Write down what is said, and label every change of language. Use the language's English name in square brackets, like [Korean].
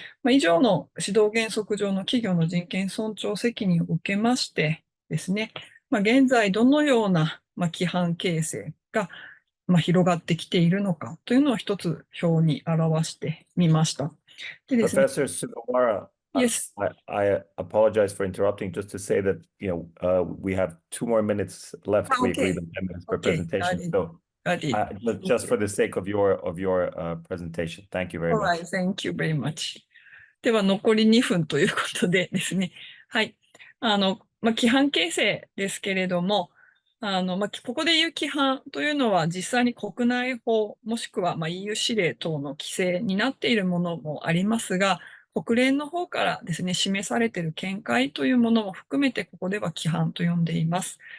[Japanese] 以上の指導原則上の企業の人権尊重責任を受けましてですね、現在どのような規範形成が広がってきているのかというのを一つ表に表してみました。でですね、 [English] Professor Sugawara, Yes. I apologize for interrupting. Just to say that we have 2 more minutes left. We agreed on 10 minutes per presentation. So just for the sake of your presentation, thank you very much. Alright, thank you very much. [Japanese] では残り2分ということでですね。はい。規範形成ですけれども、ここでいう規範というのは実際に国内法もしくはEU 指令等の規制になっているものもありますが、国連の方からですね、示されている見解というものも含めてここでは規範と呼んでいます。